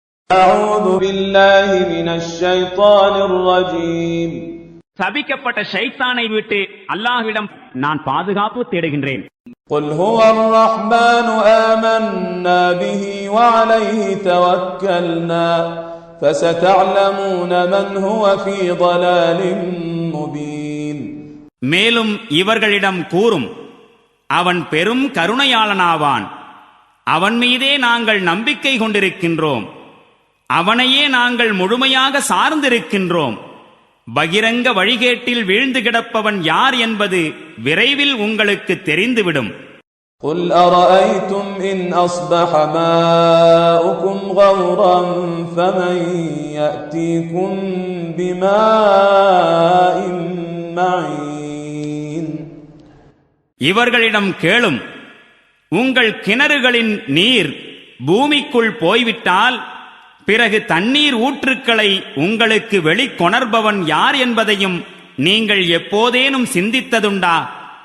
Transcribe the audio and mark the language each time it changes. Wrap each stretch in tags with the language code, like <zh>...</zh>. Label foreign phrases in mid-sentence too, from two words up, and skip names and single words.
<ar>أعوذ بالله من الشيطان الرجيم.</ar> <ta>சபிக்கப்பட்ட ஷைத்தானை விட்டு அல்லாஹ்விடம் நான் பாதுகாப்பு தேடுகின்றேன்.</ta> <ar>قل هو الرحمن آمنا به وعليه توكلنا فستعلمون من هو في ضلال مبين.</ar> <ta>மேலும் இவர்களிடம் கூறும், அவன் பெரும் கருணையாளனாவான், அவன் மீதே நாங்கள் நம்பிக்கை கொண்டிருக்கின்றோம், அவனையே நாங்கள் முழுமையாக சார்ந்திருக்கின்றோம். பகிரங்க வழிகேட்டில் வீழ்ந்து கிடப்பவன் யார் என்பது விரைவில் உங்களுக்கு தெரிந்துவிடும்.</ta> <ar>قل أرأيتم إن أصبح ماؤكم غورا فمن يأتيكم بماء معين.</ar> <ta>இவர்களிடம் கேளும், உங்கள் கிணறுகளின் நீர் பூமிக்குள் போய்விட்டால் பிறகு தண்ணீர் ஊற்றுக்களை உங்களுக்கு வெளிக்கொணர்பவன் யார் என்பதையும் நீங்கள் எப்போதேனும் சிந்தித்ததுண்டா?</ta>